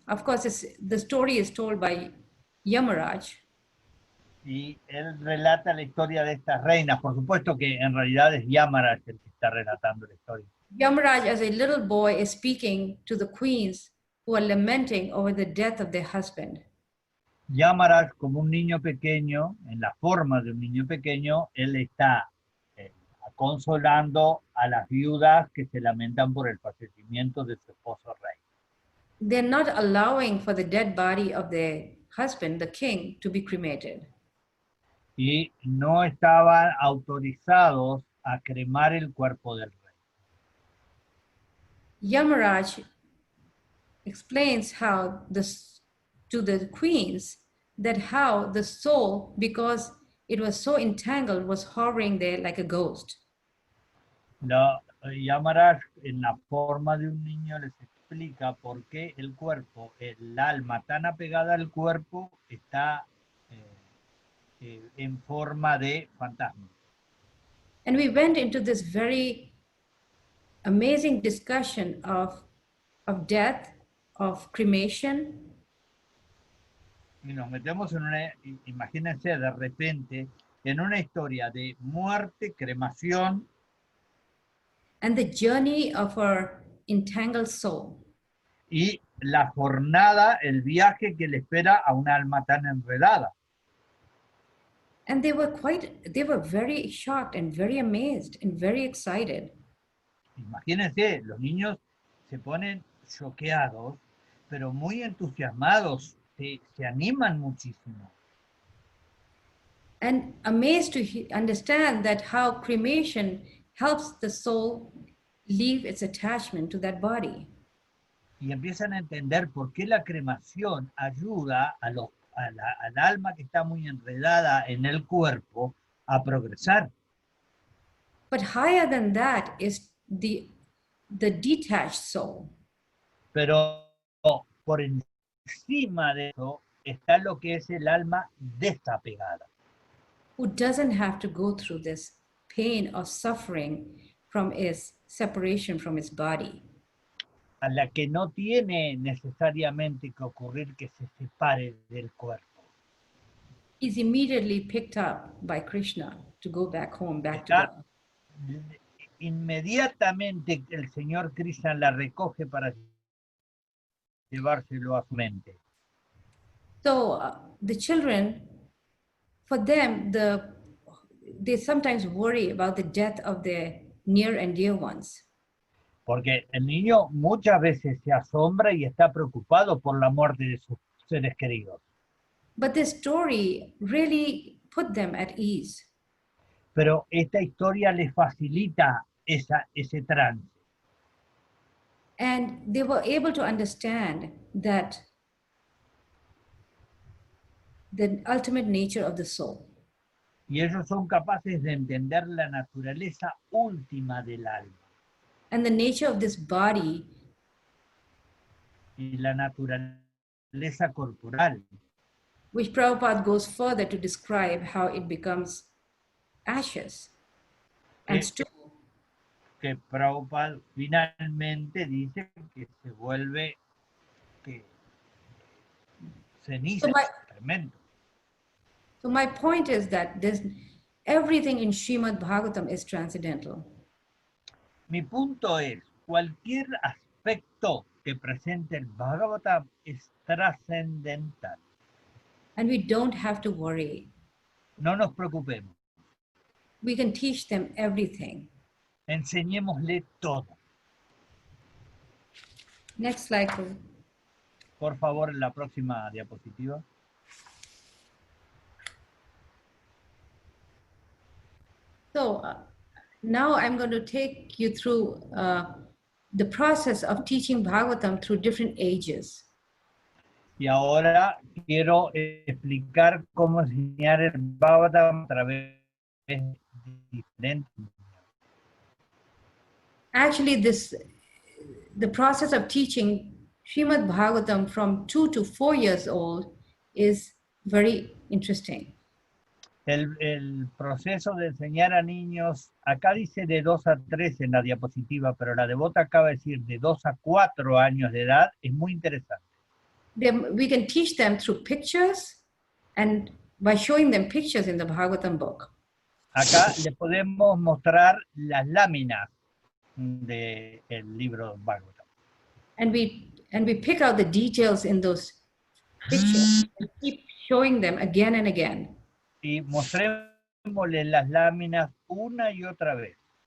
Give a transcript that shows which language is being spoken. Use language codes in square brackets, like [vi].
[en] Of course, the story is told by Yamaraj. [es] Y él relata la historia de estas reinas. Por supuesto que en realidad es Yamaraj el que está relatando la historia. [en] Yamaraj, as a little boy, is speaking to the queens who are lamenting over the death of their husband. [es] Yamaraj, como un niño pequeño, en la forma de un niño pequeño, él está consolando a las viudas que se lamentan por el fallecimiento de su esposo rey. [en] They're not allowing for the dead body of their husband, the king, to be cremated. [es] Y no estaban autorizados a cremar el cuerpo del rey. [en] Yamaraj explains how to the queens that how the soul, because it was so entangled, was hovering there like a ghost. [es] Yamaraj, en la forma de un niño, les explica por qué el cuerpo, el alma tan apegada al cuerpo, está en forma de fantasma. [en] And we went into this very amazing discussion of death, of cremation. [es] Y nos metemos en una, imagínense de repente, en una historia de muerte, cremación, [en] and the journey of our entangled soul. [es] y la jornada, el viaje que le espera a un alma tan enredada. [en] And they were very shocked and very amazed and very excited. [es] Imagínense, los niños se ponen choqueados, pero muy entusiasmados, se animan muchísimo. [en] And amazed to understand that how cremation helps the soul leave its attachment to that body. [es] Y empiezan a entender por qué la cremación ayuda al alma que está muy enredada en el cuerpo a progresar. [en] But higher than that is the detached soul. [es] Pero por encima de eso está lo que es el alma desapegada, [en] Who doesn't have to go through this pain or suffering from its separation from its body. [es] a la que no tiene necesariamente que ocurrir que se separe del cuerpo. [en] Is immediately picked up by Krishna to go back home, back to [es] Está, [en] God. [es] inmediatamente el Señor Krishna la recoge para llevárselo a su mente. [en] So the children, for them, they sometimes worry about the death of their near and dear ones. [es] Porque el niño muchas veces se asombra y está preocupado por la muerte de sus seres queridos. [en] But this story really put them at ease. [es] Pero esta historia les facilita ese trance. [en] And they were able to understand that the ultimate nature of the soul. [es] Y ellos son capaces de entender la naturaleza última del alma. [en] And the nature of this body, [es] Y la naturaleza corporal. [en] which Prabhupada goes further to describe how it becomes ashes and stew. [es] Que Prabhupada finalmente dice que se vuelve ceniza, tremendo. [en] So my point is that everything in Srimad-bhagavatam is transcendental. [es] Mi punto es, cualquier aspecto que presente el Bhagavatam es trascendental. [en] And we don't have to worry. [es] No nos preocupemos. [en] We can teach them everything. [es] Enseñémosle todo. [en] Next slide, please. [es] Por favor, en la próxima diapositiva. [en] So now I'm going to take you through the process of teaching Bhagavatam through different ages. [es] Y ahora quiero explicar cómo enseñar el Bhagavatam a través de diferentes. [en] Actually, the process of teaching Srimad-bhagavatam from 2 to 4 years old is very interesting. [es] El proceso de enseñar a niños, acá dice de 2 a 3 en la diapositiva, pero la devota acaba de decir de 2 a 4 años de edad, es muy interesante. [en] We can teach them through pictures and by showing them pictures in the Bhagavatam book. [es] Acá le podemos mostrar las láminas del libro Bhagavatam. [en] And we pick out the details in those pictures and keep showing them again and again. [es] Y mostrémosles las láminas una y otra vez.